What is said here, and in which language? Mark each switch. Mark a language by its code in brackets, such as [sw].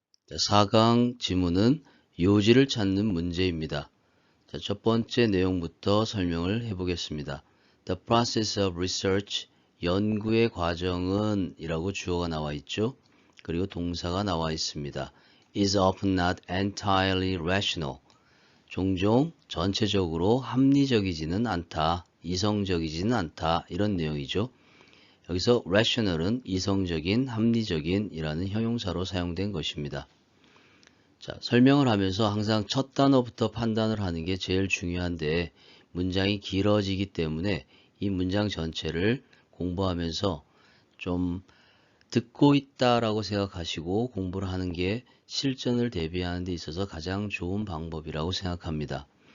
[ko] 4강 지문은 요지를 찾는 문제입니다. 첫 번째 내용부터 설명을 해보겠습니다. [en] The process of research, [ko] 연구의 과정은 이라고 주어가 나와 있죠. 그리고 동사가 나와 있습니다. [en] is often not entirely rational. [ko] 종종 전체적으로 합리적이지는 않다, 이성적이지는 않다 이런 내용이죠. 여기서 rational은 이성적인, 합리적인 이라는 형용사로 사용된 것입니다. 자, 설명을 하면서 항상 첫 단어부터 판단을 하는 게 제일 중요한데 문장이 길어지기 때문에 이 문장 전체를 공부하면서 좀 듣고 있다라고 생각하시고 공부를 하는 게 실전을 대비하는 데 있어서 가장 좋은 방법이라고 생각합니다.